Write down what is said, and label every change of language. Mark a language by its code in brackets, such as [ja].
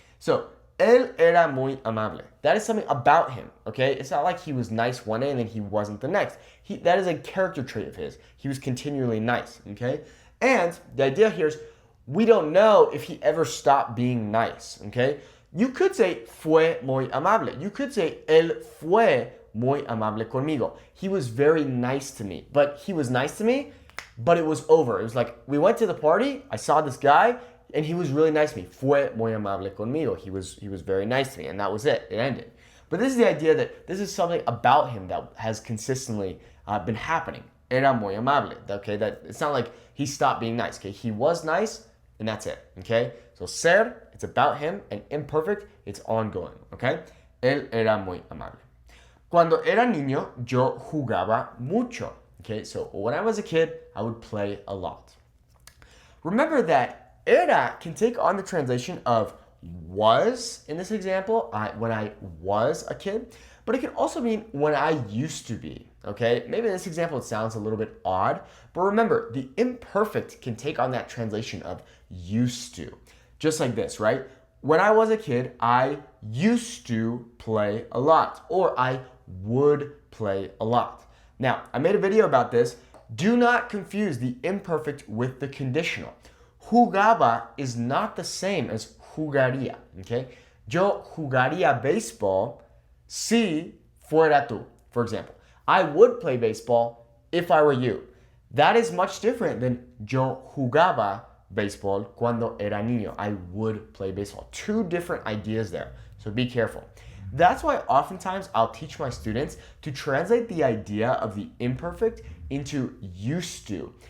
[en] So, [es] él era muy amable. [en] That is something about him, okay? It's not like he was nice one day and then he wasn't the next. That is a character trait of his. He was continually nice, okay? And the idea here is we don't know if he ever stopped being nice, okay? You could say [es] fue muy amable. You could say él fue muy amable conmigo. [en] He was very nice to me. But he was nice to me, but it was over. It was like we went to the party, I saw this guy, and he was really nice to me. [es] Fue muy amable conmigo. [en] He was very nice to me, and that was it. It ended. But this is the idea that this is something about him that has consistently been happening. [es] Era muy amable. [en] Okay, that it's not like he stopped being nice. Okay, he was nice, and that's it. Okay, so ser, it's about him, and imperfect, it's ongoing. [es] Okay, él era muy amable. Cuando era niño, yo jugaba mucho. [en] Okay, so when I was a kid, I would play a lot. Remember that era can take on the translation of was in this example, when I was a kid, but it can also mean when I used to be. Okay, maybe in this example it sounds a little bit odd, but remember the imperfect can take on that translation of used to. Just like this, right? When I was a kid, I used to play a lot, or I would play a lot. Now, I made a video about this. Do not confuse the imperfect with the conditional. Jugaba is not the same as jugaría, okay? [es] Yo jugaría baseball si fuera tú, [en] for example. I would play baseball if I were you. That is much different than [es] yo jugaba baseball cuando era niño. [en] I would play baseball. Two different ideas there, so be careful. That's why oftentimes I'll teach my students to translate the idea of the imperfect into used to.